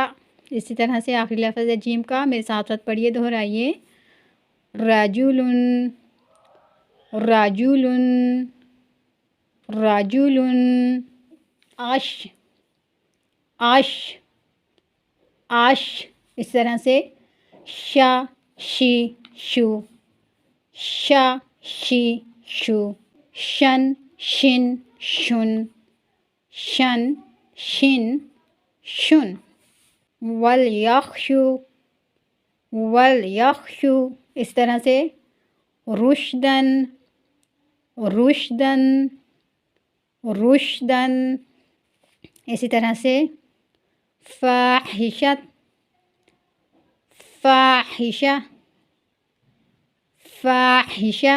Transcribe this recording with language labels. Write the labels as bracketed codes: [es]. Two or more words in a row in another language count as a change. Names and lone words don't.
[ur] اسی طرح سے آخری لفظ ہے جیم کا، میرے ساتھ ساتھ پڑھیے، دہرائیے، [ar] رجل، رجل، رجل۔ عش، عش، عش۔ [ur] اس طرح سے [ar] شا، شی، شو، شا، شی، شو، شن، شن، شن، شن، شن، شن۔ ولیخشو، ولیخشو۔ [ur] اس طرح سے [ar] رشدن، رشدن، رشدن۔ [ur] اسی طرح سے [ar] فاحشت، فاحشہ، فاحشہ۔